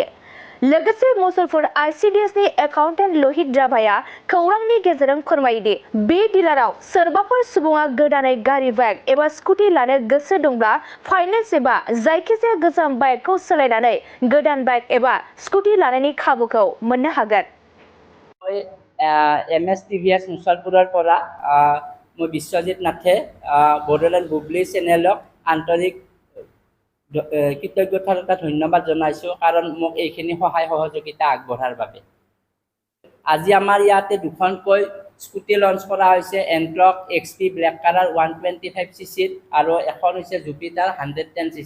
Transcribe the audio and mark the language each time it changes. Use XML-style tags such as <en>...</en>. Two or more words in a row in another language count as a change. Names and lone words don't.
<brx>लोगोसे मुसलपुर ICDS नि एकाउन्टेन्ट लहित दाबाया खौरांनि गेजेरजों फोरमायोदि बे डिलाराव सोरबाफोर सुबुङा गोदानै गारि बाइक एबा स्कुटि लानो गोसो दंब्ला फाइनेन्स एबा जायखिजाया गोजाम बाइकखौ सोलायनानै गोदान बाइक एबा स्कुटि लानायनि खाबुखौ मोननो हागोन।</brx> <as>MS TVS মুছলপুৰৰ পৰা মই বিশ্বজিৎ নাথে বড়োলেণ্ড বুবলি চেনেলক আন্তৰিক কৃতজ্ঞতা ধন্যবাদ জনাইছোঁ কাৰণ মোক এইখিনি সহায় সহযোগিতা আগবঢ়াৰ বাবে। আজি আমাৰ ইয়াতে দুখনকৈ</as> <en>scooty launch</en> <as>কৰা হৈছে, এনট্ৰক XP</as> <en>black colour</en> <as>125cc আৰু এখন হৈছে জুপিটাৰ 110cc।</as>